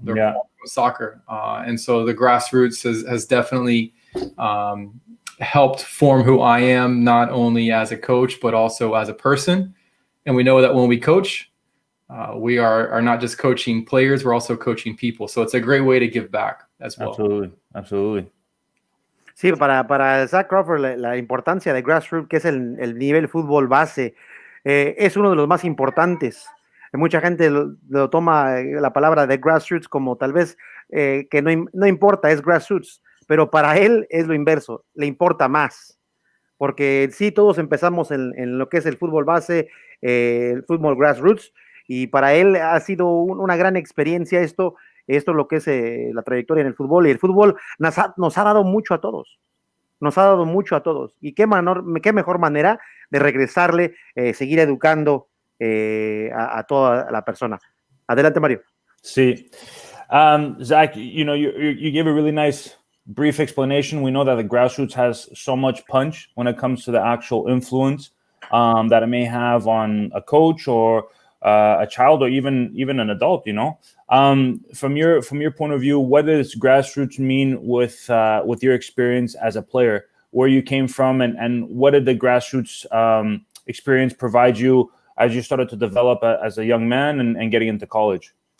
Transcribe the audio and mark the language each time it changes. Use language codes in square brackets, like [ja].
[en] They're from soccer. And so the grassroots has definitely helped form who I am, not only as a coach, but also as a person. And we know that when we coach, we are not just coaching players, we're also coaching people. So it's a great way to give back as well. Absolutely. [es] Sí, para Zac Crawford la importancia de grassroots, que es el nivel fútbol base, es uno de los más importantes. Mucha gente lo toma la palabra de grassroots como tal vez que no importa, es grassroots, pero para él es lo inverso, le importa más, porque sí, todos empezamos en lo que es el fútbol base, el fútbol grassroots, y para él ha sido una gran experiencia esto es lo que es la trayectoria en el fútbol, y el fútbol nos ha dado mucho a todos. Nos ha dado mucho a todos. Y qué mejor manera de regresarle, seguir educando a toda la persona. Adelante, Mario. Sí. [en] Zac, you gave a really nice brief explanation. We know that the grassroots has so much punch when it comes to the actual influence that it may have on a coach or a child or even an adult, From your point of view, what does grassroots mean with your experience as a player, where you came from, and what did the grassroots experience provide you as you started to develop as a young man and getting into college?